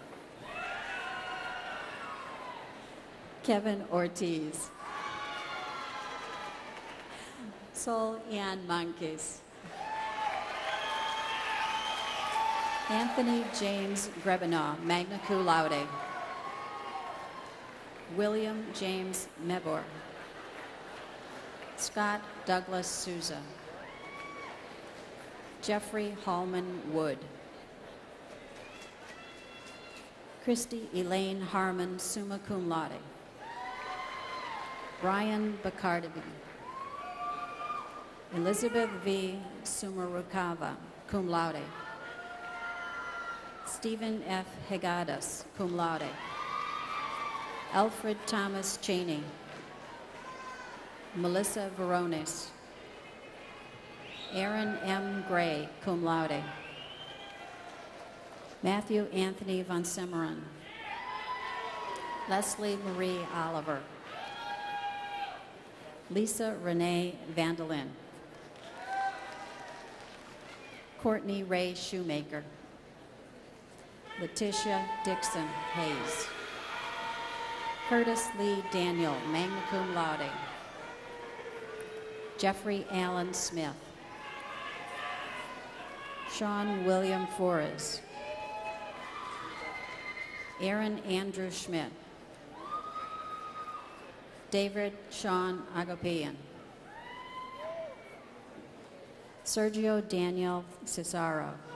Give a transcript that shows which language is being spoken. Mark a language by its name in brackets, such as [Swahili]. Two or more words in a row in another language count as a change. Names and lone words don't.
[English] Kevin Ortiz. Sol Ann Monkeys. Anthony James Grebenaw, [Latin] magna cum laude. [English] William James Mebor. Scott Douglas Souza. Jeffrey Hallman Wood. Christy Elaine Harmon, [Latin] summa cum laude. [English] Brian Bacardabi. Elizabeth V. Sumarukava, [Latin] cum laude. [English] Stephen F. Hegadas, [Latin] cum laude. [English] Alfred Thomas Cheney. Melissa Verones. Aaron M. Gray, [Latin] cum laude. [English] Matthew Anthony Von Semeron. Leslie Marie Oliver. Lisa Renee Vandelin. Courtney Ray Shoemaker. Letitia Dixon Hayes. Curtis Lee Daniel, [Latin] magna cum laude. [English] Jeffrey Allen Smith. Sean William Flores. Aaron Andrew Schmidt. David Sean Agopian. Sergio Daniel Cesaro.